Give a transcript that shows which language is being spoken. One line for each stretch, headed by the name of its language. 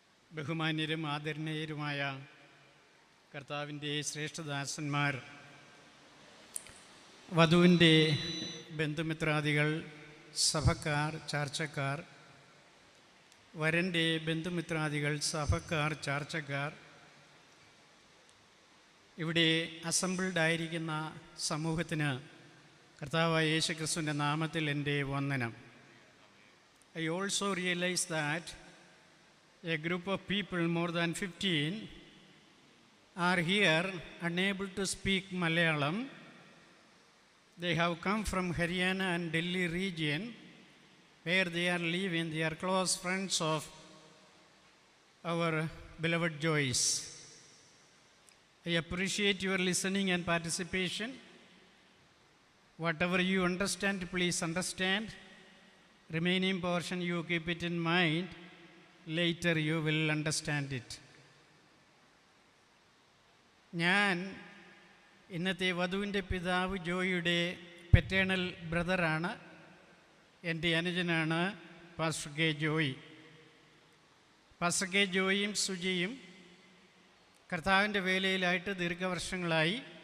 Malayalam: ബഹുമാന്യരും ആദരണീയരുമായ കർത്താവിൻ്റെ ശ്രേഷ്ഠദാസന്മാർ, വധുവിൻ്റെ ബന്ധുമിത്രാദികൾ, സഭക്കാർ, ചാർച്ചക്കാർ, വരൻ്റെ ബന്ധുമിത്രാദികൾ, സഭക്കാർ, ചാർച്ചക്കാർ, ഇവിടെ അസംബിൾഡായിരിക്കുന്ന സമൂഹത്തിന് കർത്താവായ യേശുക്രിസ്തുവിൻ്റെ നാമത്തിൽ എൻ്റെ വന്ദനം.
English: I also realize that a group of people, more than 15, are here unable to speak Malayalam. They have come from Haryana and Delhi region, where they are living. They are close friends of our beloved Joyce. I appreciate your listening and participation. Whatever you understand, please understand. Remaining portion, you keep it in mind. Later you will understand it.
Malayalam: ഞാൻ ഇന്നത്തെ വധുവിൻ്റെ പിതാവ് ജോയിയുടെ
English: Paternal ബ്രദറാണ്.
Malayalam: എൻ്റെ അനുജനാണ് pastor K Joy. Pastor K ജോയിയും സുജിയും കർത്താവിൻ്റെ വേലയിലായിട്ട് ദീർഘവർഷങ്ങളായി.